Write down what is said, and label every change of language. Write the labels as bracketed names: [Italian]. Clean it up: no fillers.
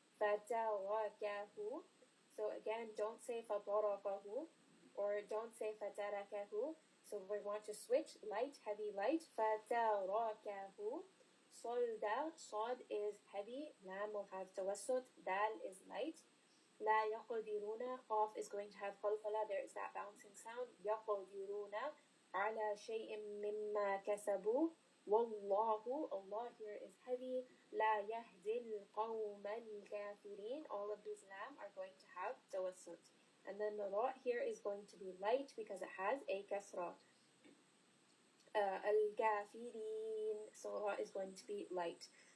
[English] Fatarakahu. So again, don't say fatarakahu, or don't say fatarakahu. So we want to switch light, heavy, light. Fatarakahu. Solda, sad is heavy, lam will have tawassut, dal is light. [Arabic] لا يقدرون, [English] قاف is going to have قلقلة, there is that bouncing sound. [Arabic] يقدرون على شيء مما كسبوا. [English] والله, Allah here is heavy. [Arabic] لا يهدي القوم الكافرين. [English] All of these lam are going to have tawassut. And then the ra here is going to be light because it has a kasra. Al-kafirin. So ra is going to be light.